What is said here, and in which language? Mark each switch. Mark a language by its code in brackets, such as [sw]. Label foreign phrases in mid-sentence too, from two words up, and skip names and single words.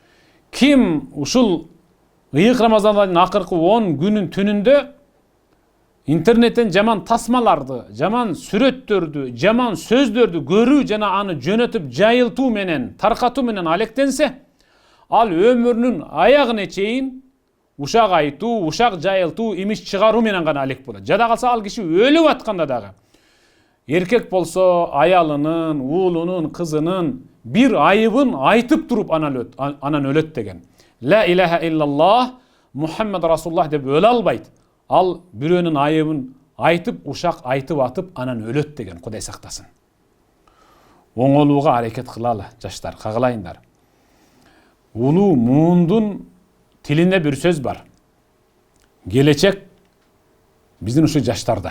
[ky] Ким ушул ыйык Рамазандын акыркы 10 күнүн түнүндө интернеттен жаман тасмаларды, жаман сүрөттөрдү, жаман сөздөрдү көрүү жана аны жөнөтүп жайылтуу менен, таркатуу менен алектенсе, ал өмүрүнүн аягына чейин ушак айтуу, ушак жайылтуу, имиш чыгаруу менен гана алек болот. Жада калса ал киши өлүп атканда дагы эркек болсо аялынын, уулунун, кызынын бир айыбын айтып туруп анан өлөт деген. [ar] لا إله إلا الله محمد رسول الله [ky] деп өлө албайт. Ал бирөөнүн айыбын айтып, ушак айтып атып анан өлөт деген. Кудай сактасын. Оңолууга аракет кылалы жаштар, кагылайындар. Улуу муундун тилинде бир сөз бар. Келечек биздин ушу жаштарда.